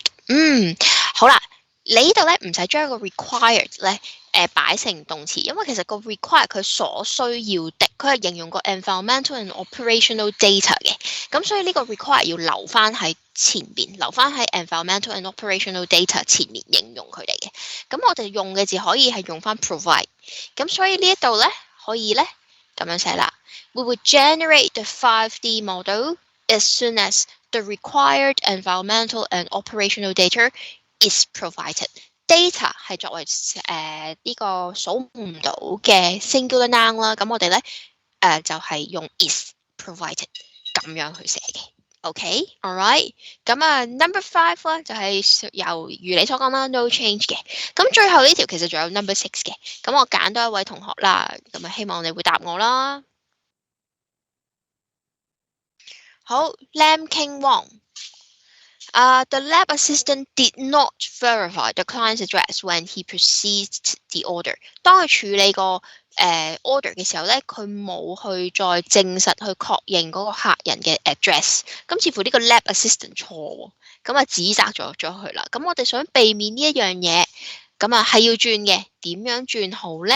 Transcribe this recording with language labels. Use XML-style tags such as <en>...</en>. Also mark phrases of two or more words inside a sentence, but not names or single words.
<yue>好啦，你呢度咧唔使將個 required 咧擺成動詞，因為其實個 required 佢所需要的，佢係形容個</yue> <en>environmental and operational data</en> <yue>嘅，咁所以呢個 required 要留翻喺前邊，留翻喺</yue> <en>environmental and operational data</en> <yue>前面形容佢哋嘅。咁我哋用嘅字可以係用翻 provide，咁所以呢一度咧可以咧咁樣寫啦。</yue> <en>We would generate the 5D model as soon as the required environmental and operational data is provided。</en> <yue>data 係作為呢個數唔到嘅</yue> <en>singular noun</en> <yue>啦，咁我哋咧就係用</yue> <en>is provided</en> <yue>咁樣去寫嘅。</yue> <en>OK，all right，</en> <yue>咁number 5咧就係由如你所講啦 ，</yue> <en>no change</en> <yue>嘅。咁最後呢條其實仲有 number 6嘅，咁我揀多一位同學啦，咁希望你會答我啦。好 ，Lam King Wong。</yue> <en>The lab assistant did not verify the client's address when he processed the order。</en> <yue>當佢處理個order 嘅時候咧，佢冇去再證實去確認嗰個客人嘅 address。咁似乎呢個</yue> <en>lab assistant</en> <yue>錯喎，咁指責咗佢啦。咁我哋想避免呢一樣嘢，咁係要轉嘅，點樣轉好咧？</yue>